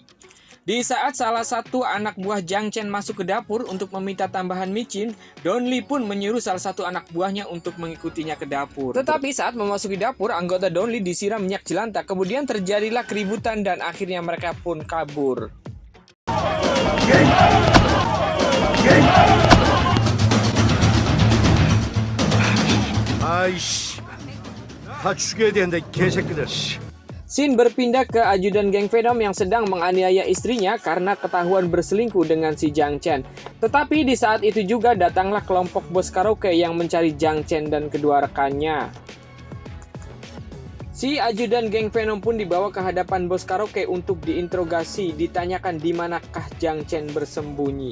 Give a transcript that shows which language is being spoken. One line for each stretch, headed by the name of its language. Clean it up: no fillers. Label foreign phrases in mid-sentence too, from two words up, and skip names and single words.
Indonesian: Di saat salah satu anak buah Jiang Chen masuk ke dapur untuk meminta tambahan micin, Donli pun menyuruh salah satu anak buahnya untuk mengikutinya ke dapur. Tetapi saat memasuki dapur, anggota Donli disiram minyak jelantah. Kemudian terjadilah keributan dan akhirnya mereka pun kabur.
Korean: 아이씨, 다 죽여야 되는데 개새끼들.
Indonesian: Scene berpindah ke ajudan geng Venom yang sedang menganiaya istrinya karena ketahuan berselingkuh dengan si Jiang Chen. Tetapi di saat itu juga datanglah kelompok bos karaoke yang mencari Jiang Chen dan kedua rekannya. Si ajudan geng Venom pun dibawa ke hadapan bos karaoke untuk diinterogasi, ditanyakan di manakah Jiang Chen bersembunyi.